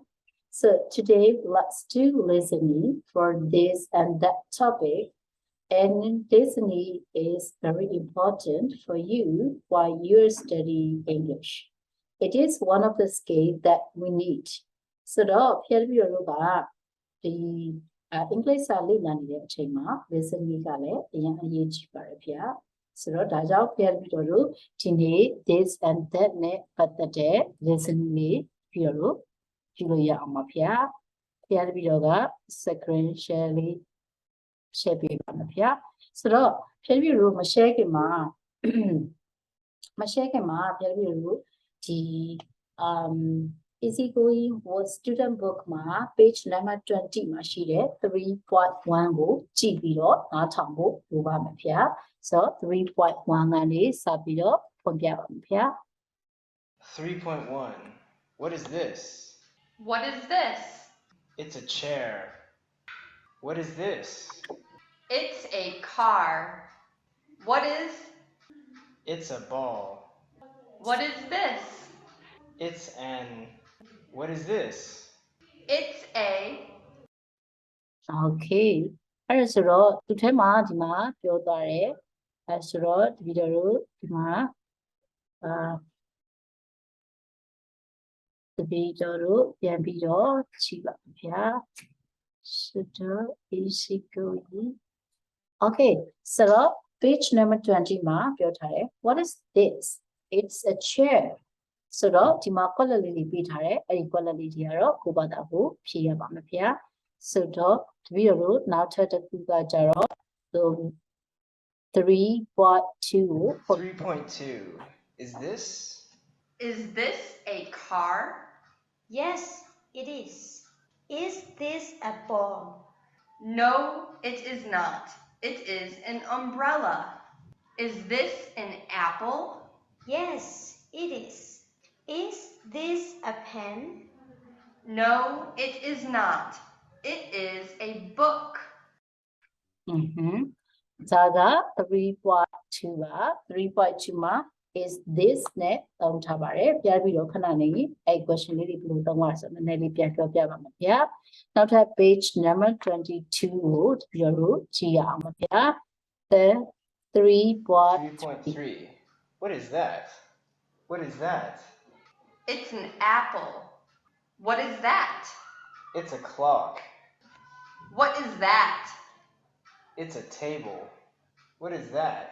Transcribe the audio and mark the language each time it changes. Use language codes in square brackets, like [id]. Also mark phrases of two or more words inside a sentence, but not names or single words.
[en] So today, let's do listening for this and that topic. And listening is very important for you while you're studying English. It is one of the skills that we need. So, the English [my] စာလေ့လာနေတဲ့အချိန်မှာ listening ကလည်းအရင်အရေးကြီးပါတယ်ဗျာဆိုတော့ဒါကြောင့်ပြန်ပြီးတော့ဒီနေ့ [en] this and that [my] နဲ့ပတ်သက်တဲ့ listening လေးပြီးတော့ကြည့်လို့ရအောင်ပါဗျာပြန်ပြီးတော့က [en] screen share [my] လေး share ပေးပါမယ်ဗျာဆိုတော့ပြန်ပြီးတော့မ share ခင်မှာပြန်ပြီးတော့ဒီ [en] easy going was student book [my] မှာ [en] page number 20 [my] မှာရှိတဲ့ 3.1 ကိုကြည့်ပြီးတော့နားထောင်ဖို့လိုပါမယ်ဗျာဆိုတော့ 3.1 ကနေစပြီးတော့ဖွင့်ပြပါမယ်ဗျာ [en] 3.1 What is this? What is this? It's a chair. What is this? It's a car. What is? It's a ball. What is this? It's an What is this? It's a [my] Okay အဲ့ဒါဆိုတော့ဒီထဲမှာဒီမှာပြောသွားတယ်အဲဆိုတော့ဒီဗီဒီယိုဒီမှာဒီဗီဒီယိုပြန်ပြီးတော့ကြည့်ပါဗျာဆိုတော့ [en] easy going Okay [my] ဆိုတော့ [en] page number 20 [my] မှာပြောထားတယ် [en] What is this? It's a chair [my] ဆိုတော့ဒီမှာ quality လေးပေးထားတယ်အဲ့ဒီ quality တွေကတော့ကိုယ့်ဘာသာကိုဖြည့်ရပါမယ်ဗျာဆိုတော့ဒီဗီဒီယိုနောက်ထပ်တစ်ခုကကြတော့ 3.2 [en] 3.2 Is this? Is this a car? Yes, it is. Is this a ball? No, it is not. It is an umbrella. Is this an apple? Yes, it is. Is this a pen? No, it is not. It is a book. [my] Zaga 3.2 ပါ 3.2 မှာ [en] is this [my] နဲ့သုံးထားပါတယ်ပြန်ပြီးတော့ခဏနေအဲ့ question လေးတွေဘယ်လိုသုံးရဆိုတော့နည်းနည်းလေးပြန်ပြောပြပါမယ်ဗျာနောက်ထပ် [en] page number 22 [my] ကိုပြီးတော့ကြည့်ရအောင်ပါဗျာ [en] the 3.3 What is that? What is that? It's an apple. What is that? It's a clock. What is that? It's a table. What is that?